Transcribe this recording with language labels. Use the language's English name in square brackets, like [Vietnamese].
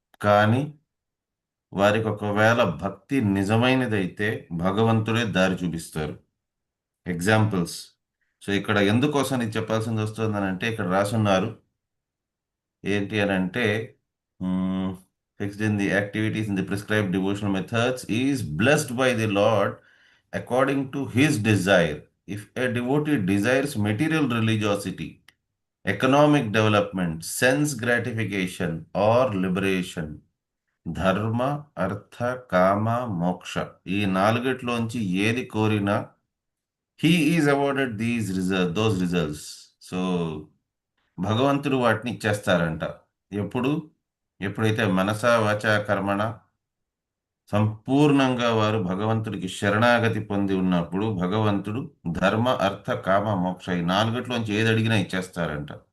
[Telugu] కానీ వారికి ఒకవేళ భక్తి నిజమైనదైతే భగవంతుడే దారి చూపిస్తారు. ఎగ్జాంపుల్స్. సో ఇక్కడ ఎందుకోసం ఇది చెప్పాల్సింది వస్తుందని అంటే ఇక్కడ రాసున్నారు ఏంటి అని అంటే [English] fixed in the activities in the prescribed devotional methods is blessed by the Lord according to his desire. If a devotee desires material religiosity, economic development, sense gratification, or liberation, [Telugu] ధర్మ అర్థ కామ మోక్ష, ఈ 4 ఏది కోరినా [English] he is awarded those results. [Telugu] So భగవంతుడు వాటిని ఇచ్చేస్తారంట. ఎప్పుడైతే మనస వాచ కర్మణ సంపూర్ణంగా వారు భగవంతుడికి శరణాగతి పొంది ఉన్నప్పుడు భగవంతుడు ధర్మ అర్థ కామ మోక్ష ఈ 4 ఏది అడిగినా ఇచ్చేస్తారంట.